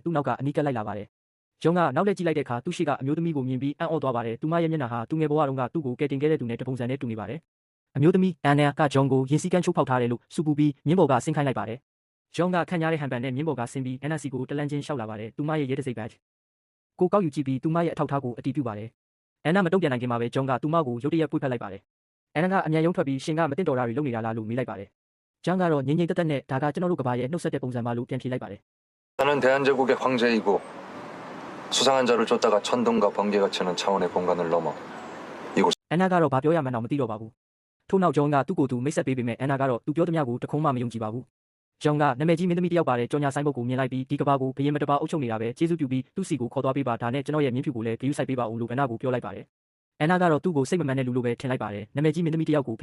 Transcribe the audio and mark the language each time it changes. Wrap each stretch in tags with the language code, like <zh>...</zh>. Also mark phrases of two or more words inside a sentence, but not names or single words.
<my>သူ့နောက်ကအနီးကပ်လိုက်လာပါတယ်ဂျွန်ကနောက်လှည့်ကြည့်လိုက်တဲ့အခါသူ့ရှိကအမျိုးသမီးကိုမြင်ပြီးအံ့ဩသွားပါတယ်သူမရဲ့မျက်နှာဟာသူငယ်ဘဝတုန်းကသူ့ကိုကဲတင်ခဲ့တဲ့သူနဲ့တပုံစံနဲ့တူနေပါတယ်အမျိုးသမီးအန်နာကဂျွန်ကိုရင်စည်းကမ်းချိုးဖောက်ထားတယ်လို့စူပူပြီးမြင်းပေါ်ကဆင်းခိုင်းလိုက်ပါတယ်ဂျွန်ကခန့်ညားတဲ့ဟန်ပန်နဲ့မြင်းပေါ်ကဆင်းပြီးအန်နာစီကိုတလန်းချင်းရှောက်လာပါတယ်သူမရဲ့ရဲတစိတ်ဘတ်ကိုကောက်ယူကြည့်ပြီးသူမရဲ့အထောက်အထားကိုအတီးပြုပါတယ်အန်နာမတုံ့ပြန်နိုင်ခင်မှာပဲဂျွန်ကသူမကိုရုတ်တရက်ပွေ့ဖက်လိုက်ပါတယ်အန်နာကအမြန်ရုံးထွက်ပြီးရှင်ကမတင်တော်တာတွေလုပ်နေတာလားလို့မေးလိုက်ပါတယ်ဂျန်ကတော့ငြိမ်ငြိမ်သက်သက်နဲ့ဒါကကျွန်တော်တို့ကဘာရဲ့နှုတ်ဆက်တဲ့ပုံစံပါလို့ပြန်ဖြေလိုက်ပါတယ်</my> <ko>나는대한제국의황제이고수상한자를 쫓다가 천둥과 번개가 치는 차원의 공간을 넘어 이곳</ko> <my>အန်နာကတော့ဘာပြောရမှန်းတော့မသိတော့ပါဘူးထို့နောက်ဂျွန်ကသူ့ကိုယ်သူမိတ်ဆက်ပေးပေမဲ့အန်နာကတော့သူပြောသမျှကိုတခုံးမှမယုံကြည်ပါဘူးဂျွန်ကနာမည်ကြီးမင်းသမီးတယောက်ပါတဲ့ကြော်ညာဆိုင်ဘုတ်ကိုမြင်လိုက်ပြီးဒီကဘာကိုဘယင်မတပါအုပ်ချုပ်နေတာပဲကျေးဇူးပြု ပြီးသူ့စီကိုခေါ်သွားပေးပါဒါနဲ့ကျွန်တော်ရဲ့မြင်းဖြူကိုလည်းဂရုစိုက်ပေးပါဦးလို့အန်နာကိုပြောလိုက်ပါတယ်အန်နာကတော့သူ့ကိုစိတ်မမှန်တဲ့လူလိုပဲထင်လိုက်ပါတယ်နာမည်ကြီးမင်းသမီးတယောက်ကိုဘ</my>